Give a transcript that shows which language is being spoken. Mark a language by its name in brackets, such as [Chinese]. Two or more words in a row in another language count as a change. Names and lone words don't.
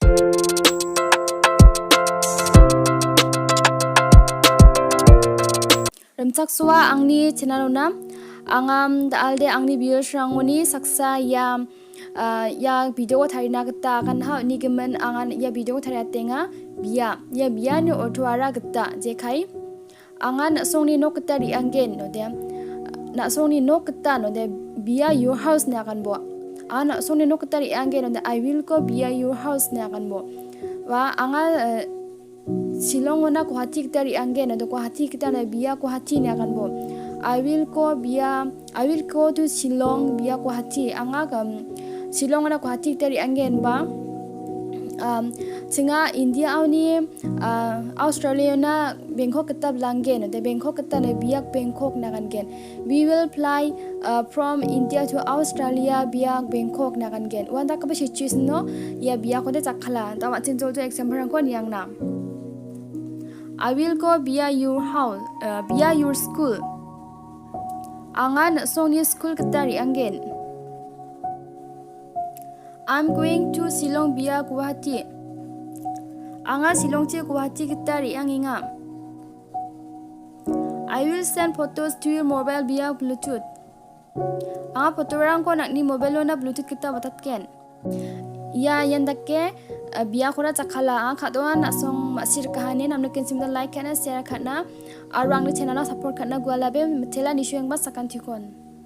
[Garo] Remcak suwa angni channelona angam daalde angni viewers rangoni saksa ya video tharina gita kan ha ni gimin angan ya video tharatenga biya ni otwara gita jekai angan songni no gita ri anggen no de na songni no gita no de biya [English] your house [Garo] na kan bo ana songni no gita ri anggen no de [English] I will go [Garo] biya [English] your house [Garo] na kan bo wa anga Silongona Guwahati kita ri anggen no Guwahati kita na biya Guwahati na kan bo [English] I will go to Shillong [Garo] biya Guwahati anga Silongona Guwahati kita ri anggen ba singa India awni Australia na Bangkok kita belanggen no de Bangkok kita na biya Bangkok na kan gen [English] we will fly from India to Australia [Garo] biya Bangkok na kan gen wanda ka ba situation no ya biya ko de jakkala tawa chinjol to example rang ko niang na [English] I will go via your house, via your school. [Garo] Angan songni school ketari anggen. [English] I'm going to Shillong via Guwahati. [Garo] Anga Shillong che Guwahati ketari anginga. [English] I will send photos to your mobile via Bluetooth. [Garo] Anga photo rang ko nakni mobile na Bluetooth kita batatken. Ya yandakke biya khora jakkala khadoan asong masir kahani namne kensim da like kana share khana arang ni channel support khana gwalabe mithela nishuyang ba sakan thikon.